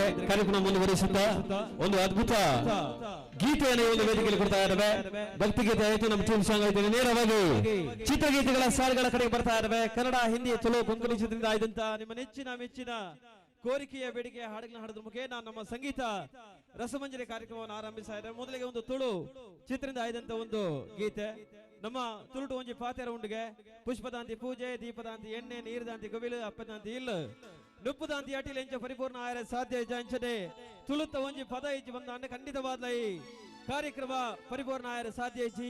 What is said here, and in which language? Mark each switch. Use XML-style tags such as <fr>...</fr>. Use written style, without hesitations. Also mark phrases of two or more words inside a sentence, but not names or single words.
<kn>ಕಾರ್ಯಕ್ರಮ ಮುಂದುವರಿಸುತ್ತಾ ಒಂದು ಅದ್ಭುತ ಗೀತೆಯನ್ನು ಒಂದು ವೇದಿಕೆಯಲ್ಲಿ ಕೊಡ್ತಾ ಇದ್ದಾವೆ. ಭಕ್ತಿಗೀತೆ ಆಯಿತು, ನಮ್ಮ</kn> <en>team song</en> <kn>ಆಯಿತು. ನೇರವಾಗಿ ಚಿತ್ರಗೀತೆಗಳ ಸಾಲುಗಳ ಕಡೆಗೆ ಬರ್ತಾ ಇದ್ದಾವೆ. ಕನ್ನಡ, ಹಿಂದಿ, ತುಳು, ಕೊಂಕಣಿ ಚಿತ್ರದಿಂದ ಆಯ್ದಂತ ನಿಮ್ಮ ನೆಚ್ಚಿನ ಮೆಚ್ಚಿನ ಕೋರಿಕೆಯ ಬೇಡಿಕೆಯ ಹಾಡುಗಳನ್ನ ಹಾಡೋದ್ರ ಮುಖೇನ ನಮ್ಮ ಸಂಗೀತ ರಸಮಂಜರಿ ಕಾರ್ಯಕ್ರಮವನ್ನು ಆರಂಭಿಸ್ತಾ ಇದ್ದಾರೆ. ಮೊದಲಿಗೆ ಒಂದು ತುಳು ಚಿತ್ರದಿಂದ ಆಯ್ದಂತ ಒಂದು ಗೀತೆ.</kn> <tcy>ನಮ್ಮ ತುಳುಟು ಒಂಜಿ ಪಾತೆರ ಉಂಡಿಗೆ ಪುಷ್ಪದಾಂತಿ ಪೂಜೆ, ದೀಪದಾಂತಿ ಎಣ್ಣೆ, ನೀರ್ದಾಂತಿ ಗವಿಲು, ಅಪ್ಪದಾಂತಿ ಇಲ್ಲ ನುಪ್ಪುದಾಂತಿ ಅಟಿಲ್ ಎಂಚ ಪರಿಪೂರ್ಣ ಆಯರ ಸಾಧ್ಯ ಅಂಚನೆ ತುಳುತ್ತ ಒಂಜಿ ಪದ ಇಚ್ಚಿ ಬಂದ ಅಂದ್ರೆ ಖಂಡಿತವಾದ ಈ ಕಾರ್ಯಕ್ರಮ ಪರಿಪೂರ್ಣ ಆಯರ ಸಾಧ್ಯ ಇಚ್ಚಿ.</tcy>